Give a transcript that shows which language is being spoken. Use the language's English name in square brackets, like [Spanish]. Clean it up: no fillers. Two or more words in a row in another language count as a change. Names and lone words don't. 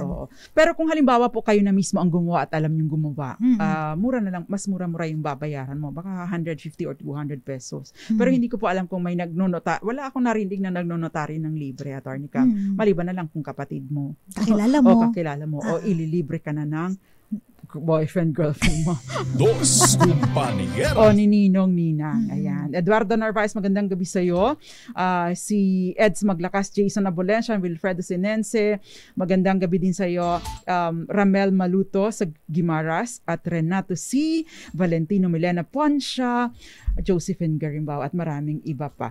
[Filipino] Pero kung halimbawa po kayo na mismo ang gumawa at alam yung gumawa, mura na lang, mas mura-mura yung babayaran mo. Baka 150 or 200 pesos. Pero hindi ko po alam kung may nagnonota. Wala akong narinig na nagnonotary ng libre, Attorney Cam. Maliban na lang kung kapatid mo. Kakilala mo. O kakilala mo. O ililibre ka na ng boyfriend, girlfriend mo. Dos Compañeras. O ni Ninong, Ninang. Ayan. Eduardo Narvaez, magandang gabi sa'yo. Si Eds Maglakas, Jason Abolencia, Wilfredo Sinense, magandang gabi din sa'yo. Ramel Maluto sa Guimaras at Renato C. Valentino Milena Poncia, Josephine Garimbaw at maraming iba pa.